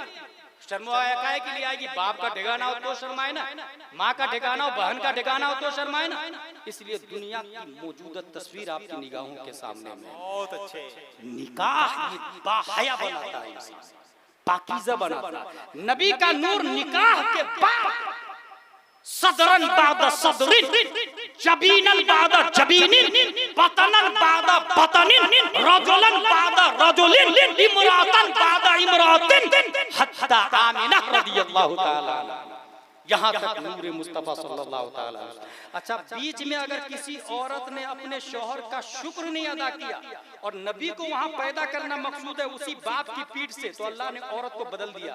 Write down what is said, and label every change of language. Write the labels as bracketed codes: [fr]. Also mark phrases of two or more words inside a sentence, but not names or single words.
[ur] شرم و حیا کاہے کے لیے آئے گی؟ باپ کا ٹھکانہ ہو تو شرمائے نا، ماں کا ٹھکانہ ہو، بہن کا ٹھکانہ ہو تو شرمائے نا. اس لیے دنیا کی موجودہ تصویر آپ کی نگاہوں کے سامنے میں, بہت اچھے. نکاح باحیا بناتا ہے، پاکیزہ بناتا ہے. نبی کا نور نکاح کے بعد [ar] صدرًا بعد صدرٍ، جبينًا بعد جبينٍ، بطنًا بعد بطنٍ، رجلًا بعد رجلٍ، امرأةً بعد امرأةٍ, حتى آمنة رضي الله تعالى [ur] یہاں تک نور [ar] مصطفى صلى الله تعالى. [ur] اچھا، بیچ میں اگر کسی عورت نے اپنے شوہر کا شکر نہیں ادا کیا اور نبی کو وہاں پیدا کرنا مقصود ہے اسی باپ کی پیٹھ سے، تو اللہ نے عورت کو بدل دیا.